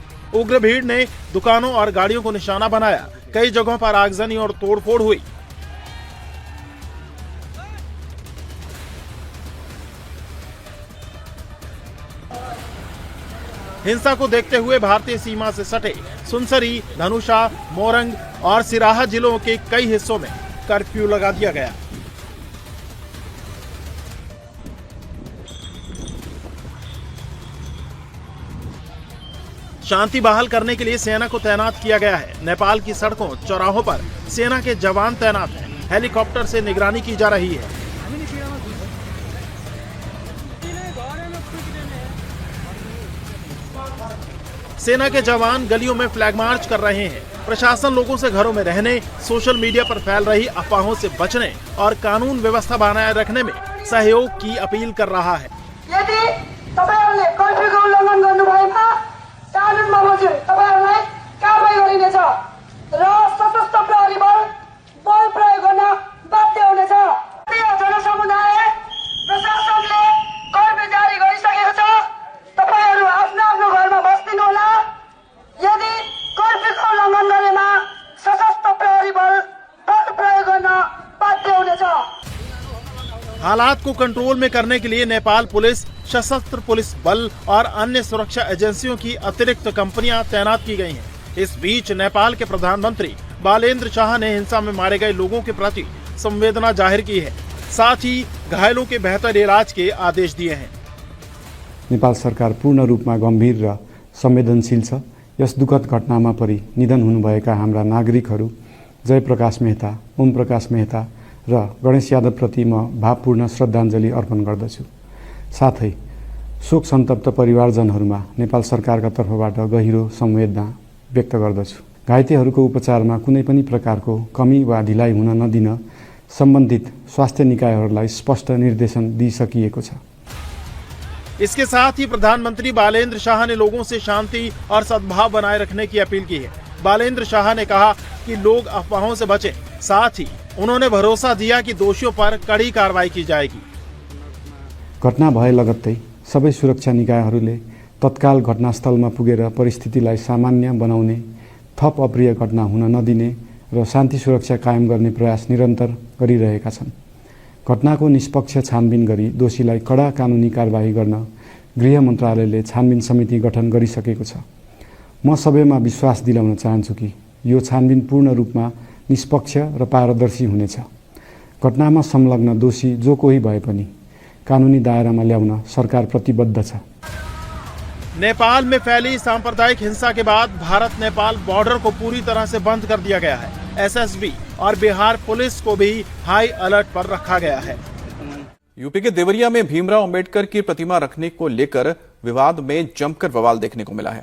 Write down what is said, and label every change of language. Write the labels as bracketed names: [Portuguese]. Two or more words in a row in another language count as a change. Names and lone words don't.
[Hindi] उग्र भीड़ ने दुकानों और गाड़ियों को निशाना बनाया। कई जगहों पर आगजनी और तोड़फोड़ हुई। हिंसा को देखते हुए भारतीय सीमा से सटे सुनसरी, धनुषा, मोरंग और सिराहा जिलों के कई हिस्सों में कर्फ्यू लगा दिया गया। शांति बहाल करने के लिए सेना को तैनात किया गया है। नेपाल की सड़कों, चौराहों पर सेना के जवान तैनात हैं। हेलीकॉप्टर से निगरानी की जा रही है। सेना के जवान गलियों में [English] flag march [Hindi] कर रहे हैं। प्रशासन लोगों से घरों में रहने, [English] social media [Hindi] पर फैल रही अफवाहों से बचने और कानून व्यवस्था बनाए रखने में सहयोग की अपील कर रहा है। [Nepali] यदि तपाईहरुले कर्फ्यूको उल्लङ्घन गर्नुभएमा कानुनमा बमोजिम तपाईहरुलाई कारबाही गरिनेछ र सशस्त्र प्रहरी बल प्रयोग गर्न बाध्य हुनेछ। जनसमुदाय प्रशासनले कर्फ्यू जारी गरिसकेको छ। तपाईहरु आफ्नो आफ्नो घरमा बस्दिनुहोला। यदि कर्फ्यूको उल्लङ्घन गरेमा सशस्त्र प्रहरी बल प्रयोग गर्न बाध्य हुनेछ। [Hindi] हालात को कंट्रोल में करने के लिए नेपाल पुलिस, सशस्त्र पुलिस बल और अन्य सुरक्षा एजेंसियों की अतिरिक्त कंपनियां तैनात की गई हैं। इस बीच नेपाल के प्रधानमंत्री बालेन्द्र शाह ने हिंसा में मारे गए लोगों के प्रति संवेदना जाहिर की है। साथ ही घायलों के बेहतर इलाज के आदेश दिए हैं। [Nepali] नेपाल सरकार पूर्ण रूपमा गम्भीर र संवेदनशील छ। यस दुखद घटनामा परि निधन हुनुभएका हाम्रा नागरिकहरू जयप्रकाश मेहता, ओम प्रकाश मेहता र गणेश यादव प्रति म भावपूर्ण श्रद्धाञ्जली अर्पण गर्दछु। साथै शोक सन्तप्त परिवारजनहरूमा नेपाल सरकारका तर्फबाट गहिरो संवेदना व्यक्त गर्दछु। घाइतेहरूको उपचारमा कुनै पनि प्रकारको कमी वा ढिलाइ हुन नदिन सम्बन्धित स्वास्थ्य निकायहरूलाई स्पष्ट निर्देशन दिइसकिएको छ। [Hindi] इसके साथ ही प्रधानमंत्री बालेन्द्र शाह ने लोगों से शांति और सद्भाव बनाए रखने की अपील की है। बालेन्द्र शाह ने कहा कि लोग अफवाहों से बचें। साथ ही उन्होंने भरोसा दिया कि दोषियों पर कड़ी कार्रवाई की जाएगी। [Nepali] घटना भए लगत्तै सबै सुरक्षा निकायहरूले तत्काल घटनास्थलमा पुगेर परिस्थितिलाई सामान्य बनाउने, थप अप्रिय घटना हुन नदिने र शान्ति सुरक्षा कायम गर्ने प्रयास निरन्तर गरिरहेका छन्। घटनाको निष्पक्ष छानबिन गरी दोषीलाई कडा कानुनी कारबाही गर्न गृह मन्त्रालयले छानबिन समिति गठन गरिसकेको छ। म सबैमा विश्वास दिलाउन चाहन्छु कि यो छानबिन पूर्ण रूपमा निष्पक्ष र पारदर्शी हुनेछ। घटनामा संलग्न दोषी जो कोही भए पनि कानुनी दायरामा ल्याउन सरकार प्रतिबद्ध छ। [Hindi] नेपाल में फैली सांप्रदायिक हिंसा के बाद भारत नेपाल बॉर्डर को पूरी तरह से बंद कर दिया गया है। एसएसबी और बिहार पुलिस को भी [English] high alert [Hindi] पर रखा गया है। यूपी के देवरिया में भीमराव अंबेडकर की प्रतिमा रखने को लेकर विवाद में जमकर बवाल देखने को मिला है।